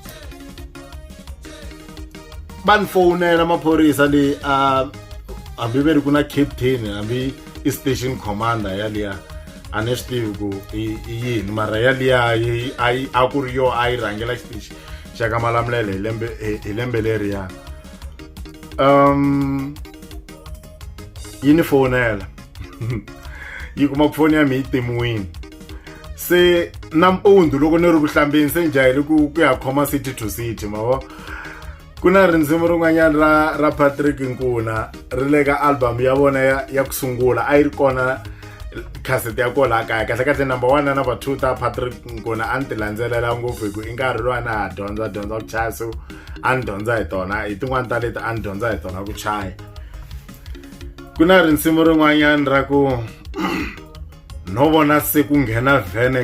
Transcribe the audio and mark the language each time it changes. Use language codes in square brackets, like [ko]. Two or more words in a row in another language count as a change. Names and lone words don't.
[ts] va ni fonela maphorisa leyi hambi ve ri ku na captain hambi i station commander yaliya a ni swi tivi ku i yini mara yaliya a ku ri yo a yi rhangela xitichi xa ka Malamulele hi lembe leriya yi ni fonela yi kuma ku foni ya mi yi timiwini se nampundzu loko ni ri ku hlambeni se njhayele ku ya khoma [en] city to city [ts] mavo ku na rindzimi rin'wanyana ra Patrick Nkuna ri le ka album ya vona ya ku sungula a yi ri kona cassette ya kola kaya kahle number 1 na number 2 ta Patrick Nkuna a ni ti landzelela ngopfu hi ku i nkarhi loyi a na ha dyondza ku chaya so a ni dyondza hi tona hi tin'wani ta leti a ni dyondza hi tona ku chaya ku na rindzimi rin'wanyana ra ku no vona se ku nghena vhene